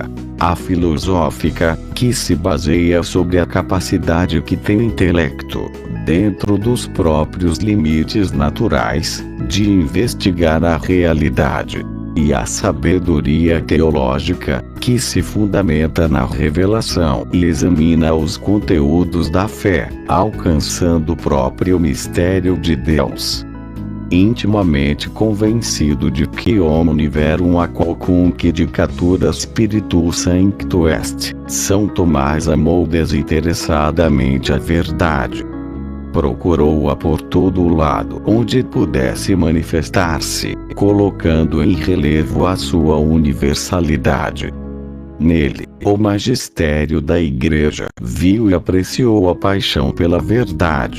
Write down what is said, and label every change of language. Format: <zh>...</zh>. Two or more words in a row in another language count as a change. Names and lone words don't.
<pt>A filosófica, que se baseia sobre a capacidade que tem o intelecto, dentro dos próprios limites naturais, de investigar a realidade. E a sabedoria teológica, que se fundamenta na revelação e examina os conteúdos da fé, alcançando o próprio mistério de Deus. Intimamente convencido de que</pt> <la>omni verum a qualcunque dicatura spiritus sancto est,</la> <pt>São Tomás amou desinteressadamente a verdade. Procurou-a por todo o lado onde pudesse manifestar-se, colocando em relevo a sua universalidade. Nele, o magistério da Igreja viu e apreciou a paixão pela verdade.</pt>